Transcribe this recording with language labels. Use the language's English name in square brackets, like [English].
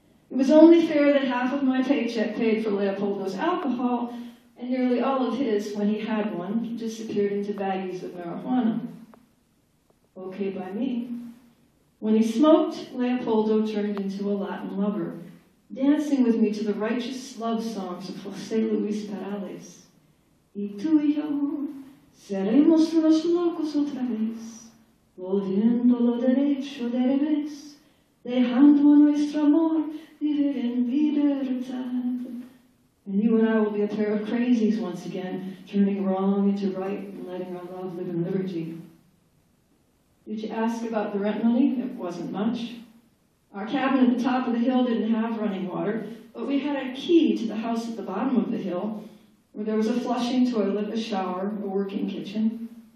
[English] It was only fair that half of my paycheck paid for Leopoldo's alcohol, and nearly all of his, when he had one, disappeared into baggies of marijuana. Okay by me. When he smoked, Leopoldo turned into a Latin lover, dancing with me to the righteous love songs of José Luis Perales. [Spanish] Y tú y yo seremos los locos otra vez, volviendo lo derecho de revés, dejando nuestro amor vivir en libertad. [English] And you and I will be a pair of crazies once again, turning wrong into right and letting our love live in liberty. Did you ask about the rent money? It wasn't much. Our cabin at the top of the hill didn't have running water, but we had a key to the house at the bottom of the hill, where there was a flushing toilet, a shower, a working kitchen.